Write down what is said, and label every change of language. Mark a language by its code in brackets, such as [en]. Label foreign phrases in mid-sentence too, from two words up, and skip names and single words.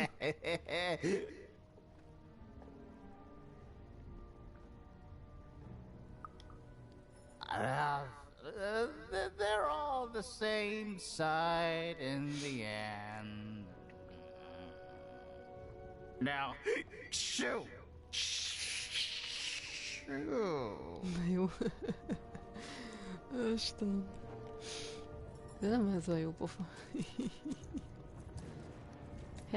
[en] They're all the same side in the end. Now, shoo! Shoo! [hu] Na jó. Istenem. De nem ez a jó pofa. He?